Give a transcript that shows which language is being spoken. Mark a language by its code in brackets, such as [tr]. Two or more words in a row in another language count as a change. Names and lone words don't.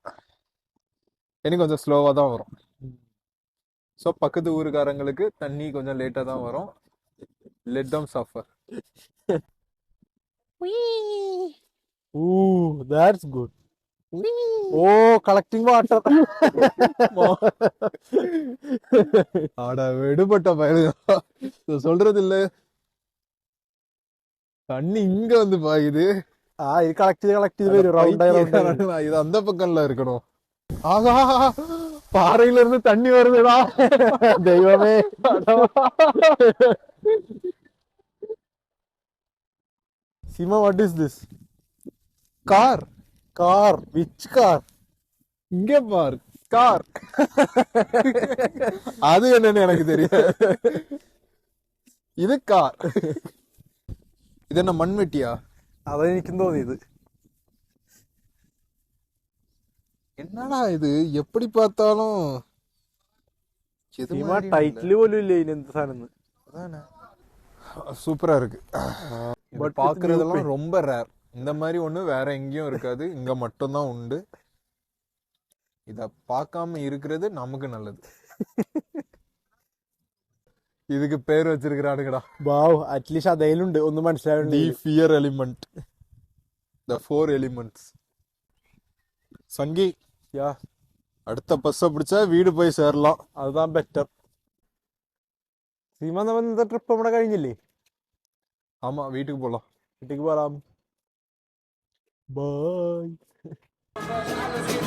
[ta] எனக்கு கொஞ்சம் ஸ்லோவா தான் வரும். ஸோ பக்கத்து ஊருக்காரங்களுக்கு தண்ணி கொஞ்சம் லேட்டா தான் வரும். [en] let them suffer. Ooh, that's good. Oh, collecting water. [ta] ஆடா விடுபட்ட பயலுங்க, சொல்றது இல்ல. தண்ணி இங்க வந்து பாயுது. [ml] ഇത് കളക്ട് ചെയ്ത് വരും. റൗണ്ട് [ta] இது அந்த பக்கம்ல இருக்கணும். ஆகா, பாறையில இருந்து தண்ணி வருதுடா. [ml] ദൈവമേ. [en] Sima, what is this? [ta] கார். [en] Car. Which car? [ta] இங்க பார், கார். அது என்னன்னு எனக்கு தெரியாது. இது கார். இது என்ன மண்வெட்டியா? [ml] അതെനിക്കും തോന്നിയത്. [ta] என்னடா ഇത്, எப்படி பார்த்தாலும் [ml] സിമ ടൈറ്റില് പോലും ഇല്ല ഇതിന് എന്ത് സാധനം. [ta] சூப்பரா இருக்கு. But பாக்குறதெல்லாம் ரொம்ப ரேர். இந்த மாதிரி ஒண்ணு வேற எங்கேயும் இருக்காது, இங்க மட்டும்தான் உண்டு. இத பார்க்காம இருக்கிறது நமக்கு நல்லது. இதுக்கு பேர் வச்சிருக்கிறானுங்கடா. [ml] വാവ്, അറ്റ്ലീസ്റ്റ് അതേലുണ്ട് ഒന്ന് മനസ്സിലാവുന്നുണ്ട്. [en] the fear element, the 4 elements. [ta] சங்கி, യാ, அடுத்த பஸ்ஸை பிடிச்சா வீடு போய் சேரலாம். அதுதான் ബെറ്റർ. [ml] സീമ, നമ്മൾ ഇന്നത്തെ ട്രിപ്പ് നമ്മുടെ കഴിഞ്ഞില്ലേ? [ta] ஆமா, வீட்டுக்கு போலாம். [ml] വീട്ടിലേക്ക് പോകാം. ബൈ.